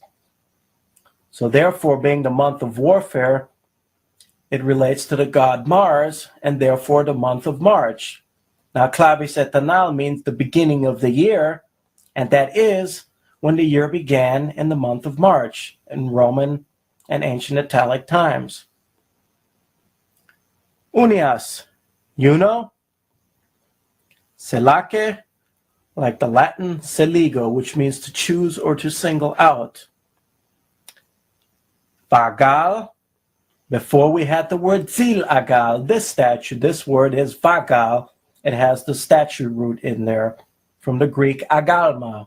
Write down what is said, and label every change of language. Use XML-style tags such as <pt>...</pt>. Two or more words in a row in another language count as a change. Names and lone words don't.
<en>So therefore, being the month of warfare, it relates to the god Mars, and therefore the month of March. Now,</en> <ett>clavis etanal</ett> <en>means the beginning of the year, and that is when the year began in the month of March in Roman and ancient Italic times. Unias, uno. Selake, like the Latin seligo, which means to choose or to single out. Vagal, before we had the word zil agal, this statue, this word is vagal. It has the statue root in there from the Greek agalma.</en>